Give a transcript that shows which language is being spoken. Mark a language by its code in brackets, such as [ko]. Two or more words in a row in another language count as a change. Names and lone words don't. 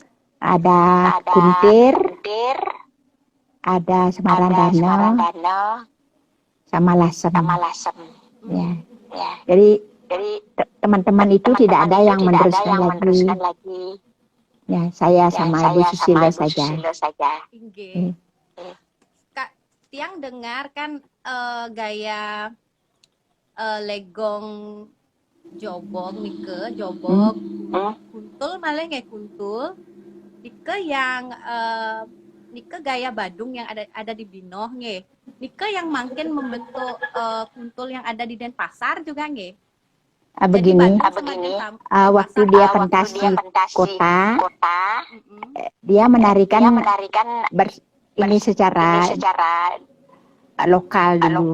[id] Ada kuntir, ada Semarang Danau, sama lasem. Ya. Jadi teman-teman itu tidak ada yang meneruskan lagi. Ya, saya sama Ibu Susilo saja. Nggih. Kak, tiang dengar kan gaya legong jobok nike jobok kuntul malah nggak kuntul nike yang nike gaya Badung yang ada di Binoh nggih nike yang makin membentuk kuntul yang ada di Denpasar juga nggih. Begini, waktu dia pentas di kota, dia menarikan ini secara lokal dulu.